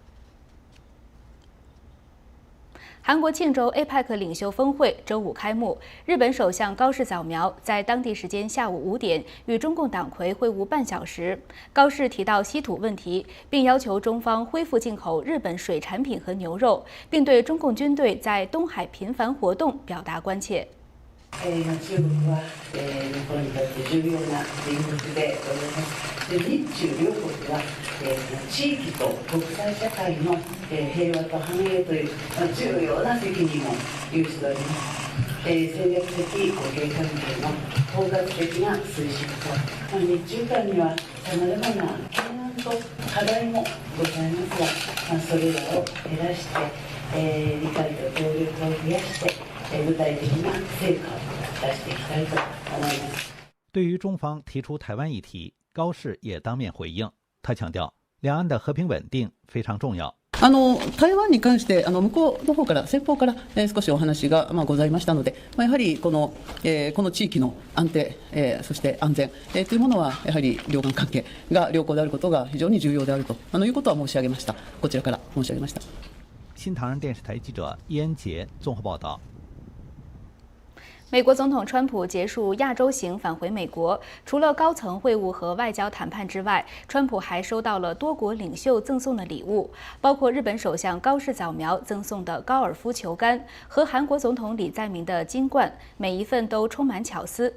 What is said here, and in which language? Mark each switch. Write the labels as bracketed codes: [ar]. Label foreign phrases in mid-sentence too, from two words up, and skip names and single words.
[zh] 韩国庆州 APEC 领袖峰会周五开幕，日本首相高市早苗在当地时间下午5点与中共党魁会晤半小时。高市提到稀土问题，并要求中方恢復进口日本水产品和牛肉，并对中共军队在东海频繁活动表达关切。 [ja] 中国は日本にとって重要な隣国でございます。日中両国は地域と国際社会の平和と繁栄という重要な責任を有しております。戦略的互恵関係の包括的な推進と、日中間にはさまざまな懸案と課題もございますが、それらを減らして、理解と協力を増やして、具体的な成果を出していきたいと思います。 [zh] 对于中方提出台湾议題，高市也当面回应。他強調，兩岸的和平穩定非常重要。 [ja] 台湾に関して向こうの方から先方から、少しお話が、ございましたので、やはりこの地域の安定、そして安全、というものはやはり両岸関係が良好であることが非常に重要であるということは申し上げました。こちらから申し上げました。 [zh] 新唐人電視台記者伊恩杰綜合報道。美国总统川普结束亚洲行返回美国，除了高层会晤和外交谈判之外，川普还收到了多国领袖赠送的礼物，包括日本首相高市早苗赠送的高尔夫球杆和韩国总统李在明的金冠，每一份都充满巧思。